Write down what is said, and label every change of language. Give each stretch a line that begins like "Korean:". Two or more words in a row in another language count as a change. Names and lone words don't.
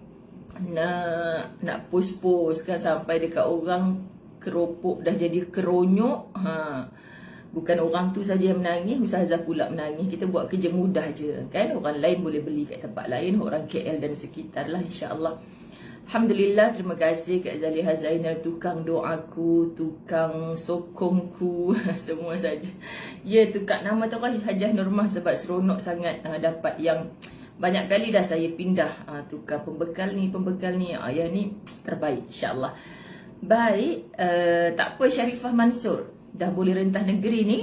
Malay: Nak post-post kan sampai dekat orang keropok dah jadi keronyok. Bukan orang tu saja yang menangis, Ustazah pula menangis. Kita buat kerja mudah je kan. Orang lain boleh beli kat tempat lain, orang KL dan sekitar lah, insya-Allah. Alhamdulillah, terima kasih Kak Zaliha Zainal, tukang doaku, tukang sokongku, semua saja. Ya, tukar nama tu kan Hajah Nurmah sebab seronok sangat dapat yang banyak kali dah saya pindah tukar pembekal ni. Yang ni terbaik, insya-Allah. Baik, tak apa Syarifah Mansur, dah boleh rentah negeri ni.